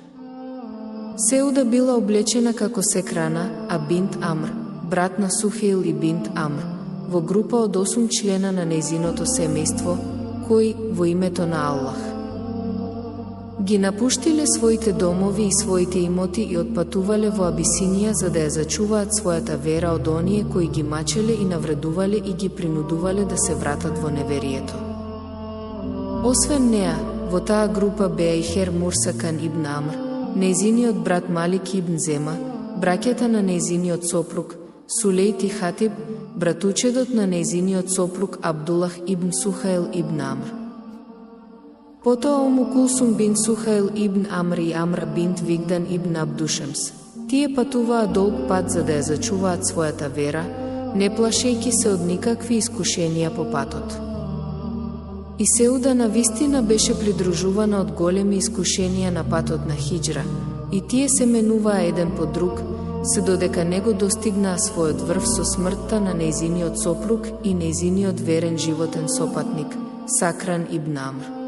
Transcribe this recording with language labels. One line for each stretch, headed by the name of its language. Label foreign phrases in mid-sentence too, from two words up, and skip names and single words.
Macedonian: Сеуда била облечена како Секрана, а бинт Амр, брат на Сухеил и бинт Амр, во група од 8 члена на нејзиното семејство, кои, во името на Аллах, ги напуштиле своите домови и своите имоти и отпатувале во Абисинија за да ја зачуваат својата вера од оние кои ги мачеле и навредувале и ги принудувале да се вратат во неверието. Освен неа, во таа група беа и Хер Мурсакан ибн Амр, нејзиниот брат Малик ибн Зема, браќата на нејзиниот сопруг, Сулейт и Хатиб, братучедот на нејзиниот сопруг Абдулах ибн Сухаил ибн Амр. Потоа Ому Кулсум бин Сухаил ибн Амр и Амр бинт Вигдан ибн Абдушемс. Тие патуваа долг пат за да ја зачуваат својата вера, не плашејќи се од никакви искушенија по патот. И Сеуда навистина беше придружувана од големи искушенија на патот на хиџра, и тие се менуваа еден по друг, се додека не го достигнаа својот врв со смртта на нејзиниот сопруг и нејзиниот верен животен сопатник, Сакран ибн Амр.